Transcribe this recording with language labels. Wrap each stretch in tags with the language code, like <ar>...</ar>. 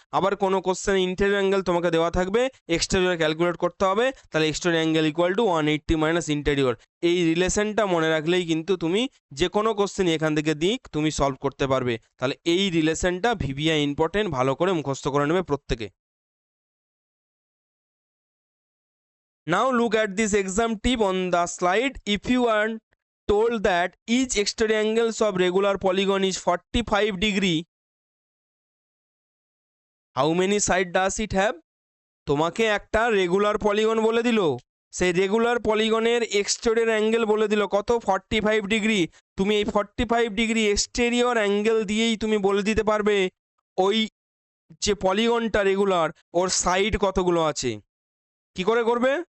<bn>আবার কোনো কোশ্চেনে ইন্টেরিয়র অ্যাঙ্গেল তোমাকে দেওয়া থাকবে, এক্সটেরিয়র ক্যালকুলেট করতে হবে, তাহলে exterior angle equal to 180 minus interior. এই রিলেশনটা মনে রাখলেই কিন্তু তুমি যে কোনো কোশ্চেন এখান থেকে দিক তুমি সলভ করতে পারবে। তাহলে এই রিলেশনটা ভিভিআই ইম্পর্টেন্ট, ভালো করে মুখস্থ করে নেবে প্রত্যেকে।</bn> <en>Now look at this exam tip on the slide. If you are told that each exterior angles of regular polygon is 45 degree, how many side does it have?</en> <bn>তোমাকে একটা রেগুলার পলিগন বলে দিল, সেই রেগুলার পলিগনের এক্সটেরিয়র অ্যাঙ্গেল বলে দিল কত, 45 degree. তুমি এই 45 ডিগ্রি এক্সটেরিয়র অ্যাঙ্গেল দিয়েই তুমি বলে দিতে পারবে ওই যে পলিগনটা রেগুলার ওর সাইড কতগুলো আছে। কি করে করবে?</bn>